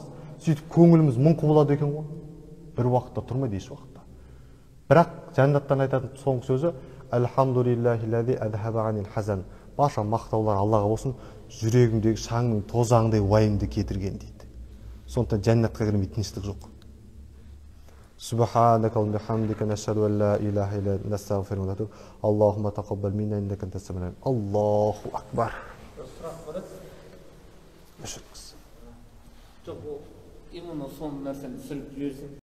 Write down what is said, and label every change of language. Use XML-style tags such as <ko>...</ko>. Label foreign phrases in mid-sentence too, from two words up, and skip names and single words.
<kk>Сөйтіп көңіліміз мың құбылады екен ғой. Бір уақытта тұрмайды, еш уақытта. Бірақ жәннаттан айтатын соңғы сөзі</kk> <ar>الحمد لله الذي أذهب عنا الحزن.</ar> <kk>Барша мақтаулар Аллаға болсын, жүрегімдегі шаңның тозаңдай уайымды кетірген дейді. Сондықтан жәннатқа кірмей тыныштық жоқ.</kk> <ar>سبحانك وبحمدك نشهد أن لا إله إلا أنت نستغفرك ونتوب. اللهم تقبل منا إنك أنت السميع العليم. الله أكبر.</ar> <kk>Сұрақ бар еді. Жоқ, ол именно сол нәрсені түсіріп жіберсең.</kk>